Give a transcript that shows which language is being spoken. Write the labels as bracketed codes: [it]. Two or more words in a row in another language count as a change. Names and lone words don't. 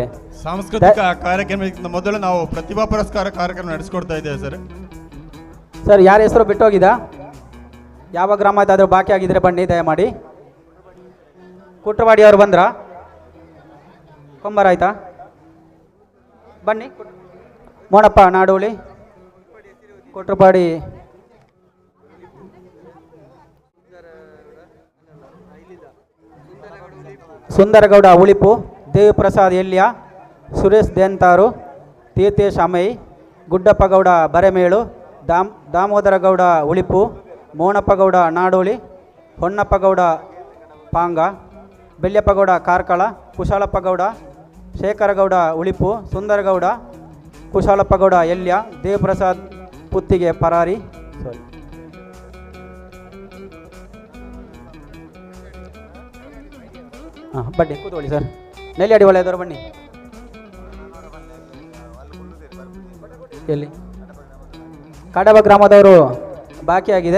[kn] ಸಾಂಸ್ಕೃತಿಕ ಕಾರ್ಯಕ್ರಮಕ್ಕಿಂತ ಮೊದಲು ನಾವು ಪ್ರತಿಭಾ ಪುರಸ್ಕಾರ ಕಾರ್ಯಕ್ರಮ ನಡೆಸ್ಕೊಡ್ತಾ ಇದ್ದೇವೆ ಸರ್. ಸರ್, ಯಾರ ಹೆಸರು ಬಿಟ್ಟೋಗಿದಾ? ಯಾವ ಗ್ರಾಮ ಆದರೂ ಬಾಕಿ ಆಗಿದ್ರೆ ಬನ್ನಿ ದಯಮಾಡಿ. ಕುಟ್ರವಾಡಿ ಅವರು ಬಂದ್ರಾ? ಕೊಂಬರ ಆಯ್ತಾ? ಬನ್ನಿ. ಮೋಣಪ್ಪ ನಾಡೋಳಿ, ಕೊಟ್ರಪಾಡಿ, ಸುಂದರಗೌಡ ಉಳಿಪು, ದೇವಪ್ರಸಾದ್ ಎಲ್ಯ, ಸುರೇಶ್ ದೇಂತಾರು, ತೀರ್ಥೇಶ್ ಅಮೈ, ಗುಡ್ಡಪ್ಪಗೌಡ ಬರೆಮೇಳು, ದಾಮೋದರಗೌಡ ಉಳಿಪು, ಮೋಣಪ್ಪಗೌಡ ನಾಡೋಳಿ, ಹೊನ್ನಪ್ಪಗೌಡ ಪಾಂಗ, ಬೆಳ್ಯಪ್ಪಗೌಡ ಕಾರ್ಕಳ, ಕುಶಾಲಪ್ಪಗೌಡ, ಶೇಖರಗೌಡ ಉಳಿಪು, ಸುಂದರಗೌಡ, ಕುಶಾಲಪ್ಪಗೌಡ ಎಲ್ಯ, ದೇವಪ್ರಸಾದ್ ಪುತ್ತಿಗೆ ಪರಾರಿ. ಸಾರಿ, ಹಾಂ ಬನ್ನಿ ಕೂತ್ಕೊಳ್ಳಿ ಸರ್. ನೆಲ್ಲಿಯಾಡಿ ಒಳ್ಳೆಯದವರು ಬನ್ನಿ. ಎಲ್ಲಿ? ಕಡಬ ಗ್ರಾಮದವರು ಬಾಕಿಯಾಗಿದೆ.